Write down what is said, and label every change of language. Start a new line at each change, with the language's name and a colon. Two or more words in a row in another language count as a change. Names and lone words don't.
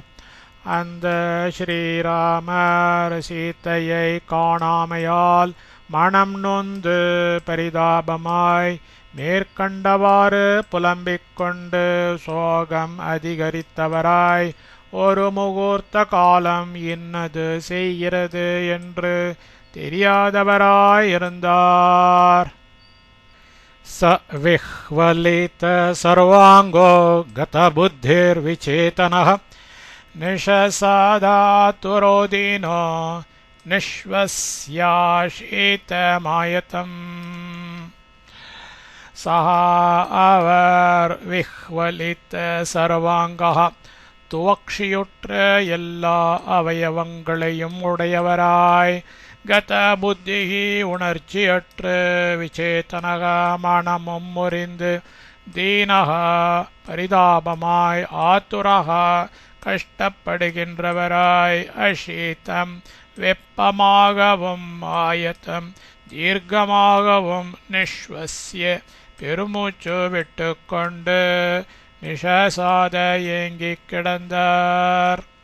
Tamil: அந்த ஸ்ரீராமர் சீத்தையை காணாமையால் மனம் நொந்து பரிதாபமாய் மேற்கண்டவாறு புலம்பிக் கொண்டு சோகம் அதிகரித்தவராய் ஒரு முகூர்த்த காலம் இன்னது செய்கிறது என்று தெரியாதவராயிருந்தார்.
Sanskrit: स विह्वलित सर्वांगो गतबुद्धिर्विचेतनः निशसादातुरोदीनो निश्वस्याशीतमायतम्. सः विह्वलित सर्वांगः
Tamil: துவக்ஷியுற்ற எல்லா அவயவங்களையும் உடையவராய்
Sanskrit: गत बुद्धिः
Tamil: உணர்ச்சியற்று விசேதனக மனமும் முறிந்து தீனக பரிதாபமாய் ஆத்துரக கஷ்டப்படுகின்றவராய் அஷீதம் வெப்பமாகவும் ஆயத்தம் தீர்க்கமாகவும் நிஸ்வஸ்ய பெருமூச்சு விட்டுக்கொண்டு நிஷசாத ஏங்கிக் கிடந்தார்.